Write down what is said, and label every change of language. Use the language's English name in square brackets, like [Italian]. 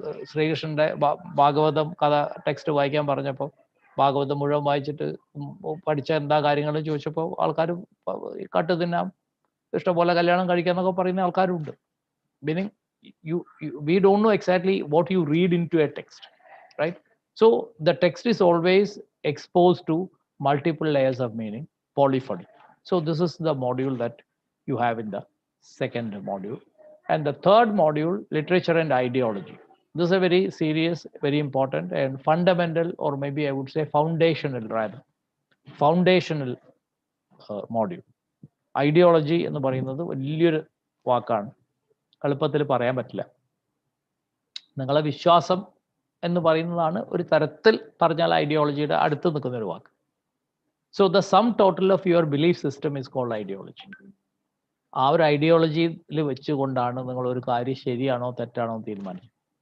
[Malayalam] ശ്രീകൃഷ്ണന്റെ ഭാഗവതം കഥ ടെക്സ്റ്റ് വായിക്കാൻ പറഞ്ഞപ്പോൾ ഭാഗവതം മുഴുവൻ വായിച്ചിട്ട് പഠിച്ച എന്താ കാര്യങ്ങളും ചോദിച്ചപ്പോൾ ആൾക്കാർ കട്ട് തിന്നാം, ഇഷ്ടംപോലെ കല്യാണം കഴിക്കാന്നൊക്കെ പറയുന്ന ആൾക്കാരുണ്ട്. [English] Meaning we don't know exactly what you read into a text, right? So the text is always exposed to multiple layers of meaning, polyphony. So this is the module that you have in the second module. And the third module, literature and ideology. This is a very serious, very important and fundamental, or maybe I would say foundational rather, foundational module. [Malayalam] Ideology എന്ന് പറയുന്നത് വലിയൊരു വാക്കാണ്, എളുപ്പത്തിൽ പറയാൻ പറ്റില്ല. നിങ്ങളെ വിശ്വാസം എന്ന് പറയുന്നതാണ് ഒരു തരത്തിൽ പറഞ്ഞാൽ ഐഡിയോളജിയുടെ അടുത്ത് നിൽക്കുന്ന ഒരു വാക്ക്. [English] So the sum total of your belief system is called ideology. [Malayalam] ആ ഒരു ഐഡിയോളജിയിൽ വെച്ചുകൊണ്ടാണ് നിങ്ങൾ ഒരു കാര്യം ശരിയാണോ തെറ്റാണോ തീരുമാനിച്ചത്.